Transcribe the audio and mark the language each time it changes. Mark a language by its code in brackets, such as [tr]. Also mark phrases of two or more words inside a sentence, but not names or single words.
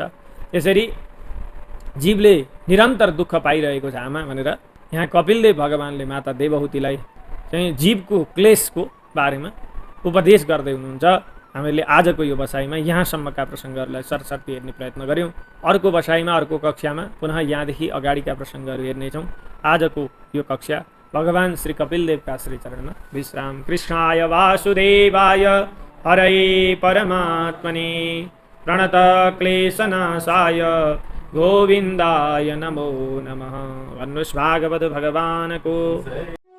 [ne] यसरी जीवले निरन्तर दुःख पाइरहेको छ आमा भनेर यहाँ कपिलदेव भगवानले माता देवहूतिलाई चाहिँ जीवको क्लेशको बारेमा उपदेश गर्दै हुनुहुन्छ। हामीले आजको यो बसाइमा यहाँसम्मका प्रसङ्गहरूलाई सरसर्ती हेर्ने प्रयत्न गऱ्यौँ। अर्को बसाइमा, अर्को कक्षामा पुनः यहाँदेखि अगाडिका प्रसङ्गहरू हेर्नेछौँ। आजको यो कक्षा भगवान श्री कपिलदेवका श्रीचरणमा विश्राम। [sa] कृष्णाय वासुदेवाय हरये परमात्मने प्रणत क्लेशनाशाय गोविन्दाय नमो नमः। [ne] भन्नुहोस् भागवत भगवानको